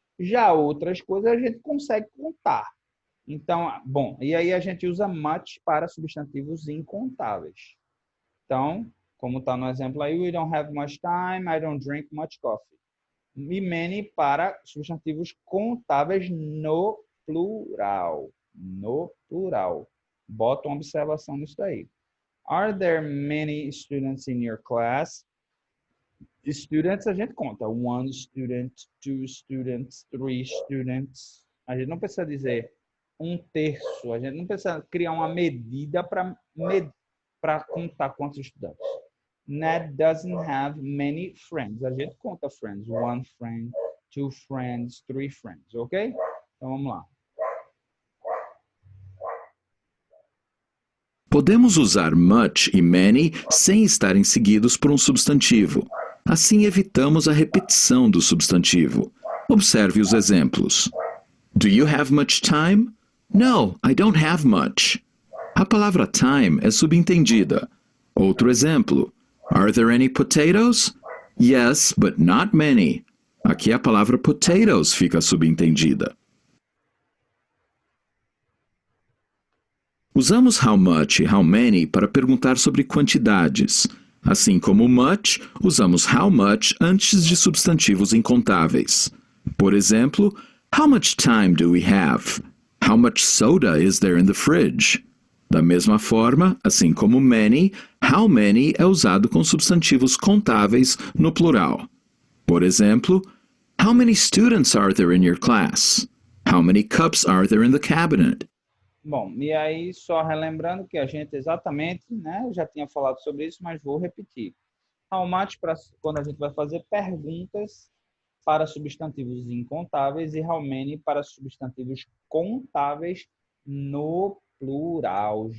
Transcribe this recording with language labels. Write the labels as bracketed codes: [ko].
[pt] Já outras coisas a gente consegue contar. Então, bom, e aí a gente usa much para substantivos incontáveis. Então, como está no exemplo aí, [en] we don't have much time, I don't drink much coffee. [pt] E many para substantivos contáveis no plural. No plural. Bota uma observação nisso daí. [en] Are there many students in your class? Students [pt] a gente conta. [en] 1 student, 2 students, 3 students. [pt] A gente não precisa dizer 1/3. A gente não precisa criar uma medida para contar quantos estudantes. [en] Ned doesn't have many friends. [pt] A gente conta [en] friends. 1 friend, 2 friends, 3 friends. [pt] Ok? Então vamos lá. Podemos usar much e many sem estarem seguidos por um substantivo. Assim evitamos a repetição do substantivo. Observe os exemplos. [en] Do you have much time? No, I don't have much. [pt] A palavra time é subentendida. Outro exemplo. [en] Are there any potatoes? Yes, but not many. [pt] Aqui a palavra potatoes fica subentendida. Usamos how much e how many para perguntar sobre quantidades. Assim como much, usamos how much antes de substantivos incontáveis. Por exemplo, [en] how much time do we have? How much soda is there in the fridge? [pt] Da mesma forma, assim como many, how many é usado com substantivos contáveis no plural. Por exemplo, [en] how many students are there in your class? How many cups are there in the cabinet? [pt] Bom, e aí só relembrando que a gente exatamente, né, eu já tinha falado sobre isso, mas vou repetir. How much para quando a gente vai fazer perguntas para substantivos incontáveis e how many para substantivos contáveis no plural.